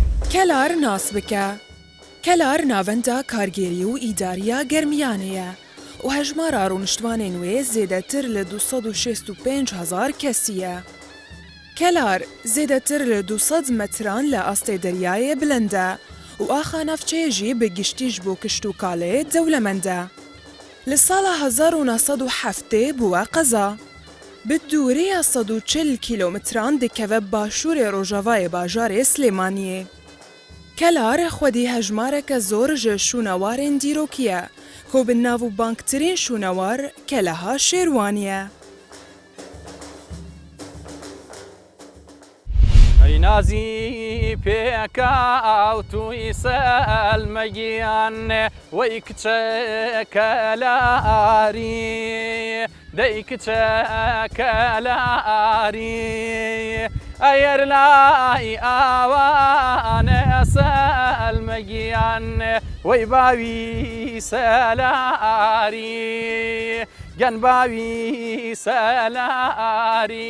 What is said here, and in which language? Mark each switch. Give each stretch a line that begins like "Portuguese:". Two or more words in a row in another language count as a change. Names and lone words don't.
Central Kurdish: کەلار ناس بکە. کەلار ناوەندە کارگێری و ئیداریە گەرمیانەیە و هەژمارە ڕۆنشتوانên
Kurdish: wê zêdetir li 265,000 kesî ye. Kelar zêdetir li 200 metran li astê deryayê bilind e û axa navçeyê jî bi giştî ji bo kiştûkalê dewlemend e. Li sala 1907 bûye qeza. Bi dûriya 140 kîlometran dikeve başûrê Rojavayê bajarê Slêmaniyê. Kelar xwedî hejmareke zor ji şûnewarên dîrokî ye ku bi navûbanktirîn şûnewar Keleha Şêrwanî ye.
Central Kurdish: نازی پێکە ئاوتوی سەلمەگیان وەی کچە کەلاری دەی کچە کەلاری ئەگەر لای ئاوانە سەلمەگیان وەی باوی سەلاری گەن باوی سەلاری.